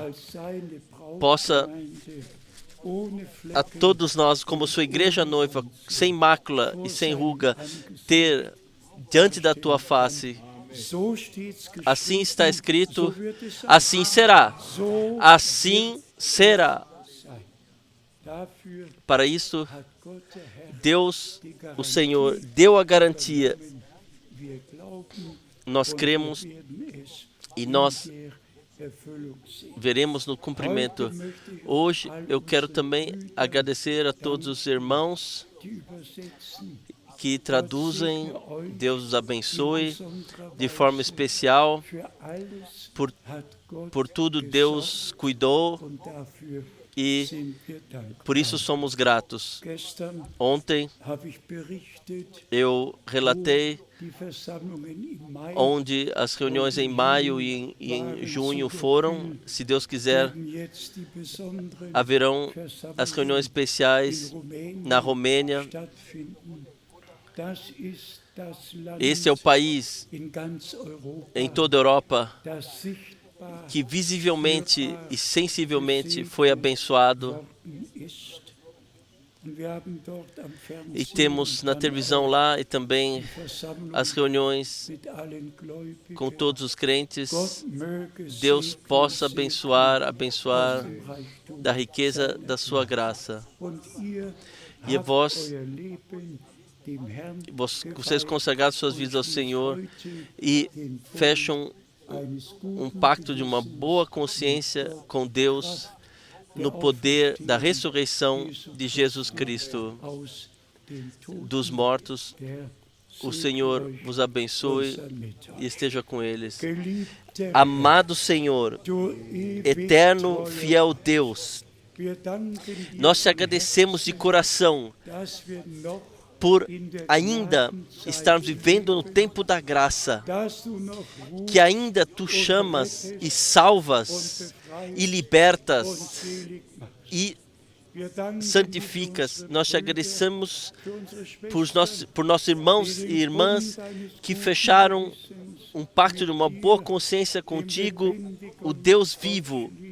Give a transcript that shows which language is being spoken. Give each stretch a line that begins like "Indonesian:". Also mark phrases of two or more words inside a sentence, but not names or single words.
German: als seine
Portuguese: possa
German: Brautgemeinde ohne
Portuguese: a
German: Flecken
Portuguese: todos nós, como sua igreja noiva, sem mácula e sem ruga, ter diante da tua face.
German: so steht's geschrieben,
Portuguese: Assim está escrito,
German: so wird es sein.
Portuguese: assim será,
German: So
Portuguese: assim será.
German: sein. Dafür
Portuguese: Para isso,
German: hat Gott der Herr
Portuguese: Deus,
German: die
Portuguese: o
German: Garantie.
Portuguese: Senhor, deu a garantia.
German: Wir glauben
Portuguese: Nós
German: und
Portuguese: cremos
German: wir werden es
Portuguese: e nós
German: in der Erfüllung sehen.
Portuguese: veremos no cumprimento. Hoje eu quero também agradecer a todos os irmãos
German: Die übersetzen,
Portuguese: que traduzem. Deus os abençoe
German: besonderer
Portuguese: de forma especial.
German: für alles
Portuguese: Por,
German: hat Gott
Portuguese: por tudo Deus cuidou
German: und dafür
Portuguese: e
German: sind wir dankbar.
Portuguese: por isso somos gratos.
German: Gestern
Portuguese: Ontem
German: habe ich berichtet,
Portuguese: eu relatei
German: die Versammlungen im Mai
Portuguese: onde as reuniões em maio e em junho foram. Se Deus quiser,
German: werden jetzt die besonderen
Portuguese: haverão as reuniões
German: Versammlungen
Portuguese: especiais
German: in Rumänien
Portuguese: na Romênia.
German: stattfinden. Das ist das Land
Portuguese: Esse é o país
German: in ganz Europa,
Portuguese: em toda a Europa
German: das sichtbar
Portuguese: que visivelmente e sensivelmente foi abençoado.
German: worden ist. Und wir haben dort am
Portuguese: E
German: Fernsehen
Portuguese: temos na
German: und dann
Portuguese: televisão
German: auch
Portuguese: lá e também
German: Versammlungen
Portuguese: as reuniões
German: mit allen Gläubigen.
Portuguese: com todos os crentes.
German: Gott möge
Portuguese: Deus
German: segnen,
Portuguese: possa
German: segnen
Portuguese: abençoar
German: aus dem Reichtum
Portuguese: da riqueza
German: seiner
Portuguese: da sua graça.
German: Und ihr
Portuguese: E
German: habt
Portuguese: vós,
German: euer Leben dem Herrn
Portuguese: vocês
German: geweiht
Portuguese: consagraram suas vidas ao
German: und
Portuguese: Senhor
German: heute
Portuguese: e
German: den
Portuguese: fecham
German: eines guten
Portuguese: pacto de uma
German: Gewissens
Portuguese: boa consciência com Deus no poder da ressurreição de Jesus Cristo
German: aus den Toten,
Portuguese: dos mortos.
German: der
Portuguese: O
German: segne
Portuguese: Senhor
German: euch
Portuguese: vos abençoe
German: und sei mit
Portuguese: e
German: euch.
Portuguese: esteja com eles.
German: Geliebter
Portuguese: Amado Senhor,
German: du ewig
Portuguese: eterno,
German: treuer,
Portuguese: fiel Deus,
German: wir danken dir
Portuguese: nós te
German: von
Portuguese: agradecemos de
German: Herzen,
Portuguese: coração
German: dass wir noch
Portuguese: por ainda estarmos vivendo no tempo da graça,
German: dass du noch
Portuguese: que ainda tu chamas e salvas e libertas e santificas. Nós te agradecemos por nossos irmãos e irmãs que fecharam um pacto de uma boa consciência contigo, o Deus vivo.